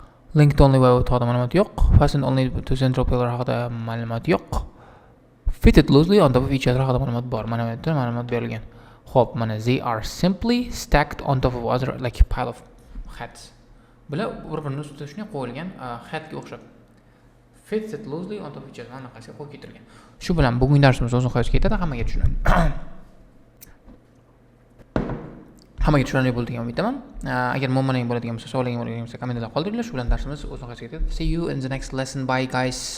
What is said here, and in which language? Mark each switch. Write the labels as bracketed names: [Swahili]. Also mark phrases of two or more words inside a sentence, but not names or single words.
[English] Linked only [Uzbek] va haqida ma'lumot yo'q. [English] Fastened only to central pillar [Uzbek] haqida ma'lumot yo'q. [English] Fitted loosely on top of each other [Uzbek] haqida ma'lumot bor. Mana bu yerda ma'lumot berilgan. Xo'p, mana [English] they are simply stacked on top of other like a pile of hats. [Uzbek] Bular bir-birini ustida shunday qo'yilgan hatga o'xshab. [English] Fitted loosely on top of each other [Uzbek] anaqasiga qo'yib ketilgan. Shu bilan bugungi darsimiz o'z nihoyasiga yetadi. Hammaga tushunarli bo'ldi degan umidaman. Agar muammolar bo'ladigan bo'lsa, savollaring bo'ladigan bo'lsa, kommentarda qoldiringlar. Shu bilan darsimiz o'z nihoyasiga yetadi. [English] See you in the next lesson. Bye guys.